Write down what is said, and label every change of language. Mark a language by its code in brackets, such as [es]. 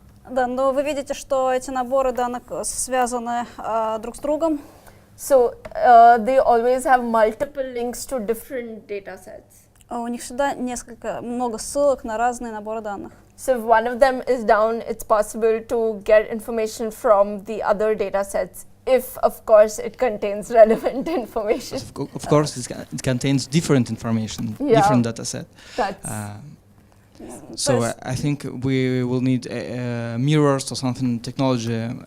[ru] Да, но вы видите, что эти наборы данных связаны друг с другом. [en] So they always have multiple links to different data sets. [ru] У них всегда много ссылок на разные наборы данных. [en] So if one of them is down, it's possible to get information from the other data sets, if of course it contains relevant information. Of course, it contains different information, Yeah. different data set. That's So I think we will need mirrors or something technology